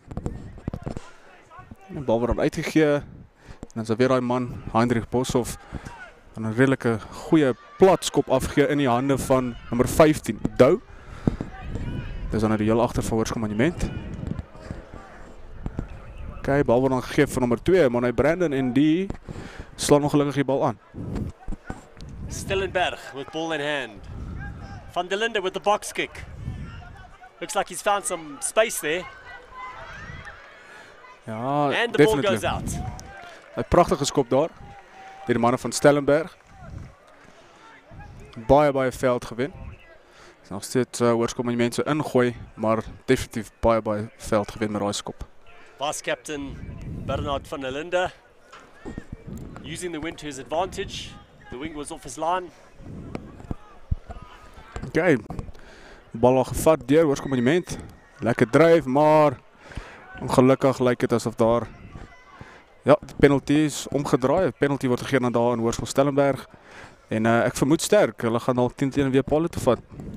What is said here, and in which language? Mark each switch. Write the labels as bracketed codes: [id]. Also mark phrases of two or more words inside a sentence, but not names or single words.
[af] Die bal word dan uitgegee en dan is weer daai man Heinrich Boshoff en 'n redelike goeie plat skop afgee in die hande van nommer 15 Dou. Dis dan nou die heel agter van Hoërskool Monument. Okay, bal word dan gegee vir nommer 2 Monay Brandon en die slaan ongelukkig die bal aan. [en] Stellenberg with ball in hand. Van der Linde with the box kick. Looks like he's found some space there. Ja, and the ball goes out. [af] 'n pragtige skop daar deur die manne van Stellenberg. Baie veld gewen. Is nog steeds Hoërskool Monument se ingooi, maar definitief baie veld gewen met daai skop. [en] Vice captain Bernard van der Linde using the wind to his advantage. The wing was off his line. Okay. [af] Bal al gevat deur Hoërskool Monument. Lekker dryf, maar ongelukkig lyk dit asof daar die penalty is omgedraai. Die penalty word gegee aan daar in Hoërskool Stellenberg. En ek vermoed sterk, hulle gaan dalk 10 weer pale toe vat.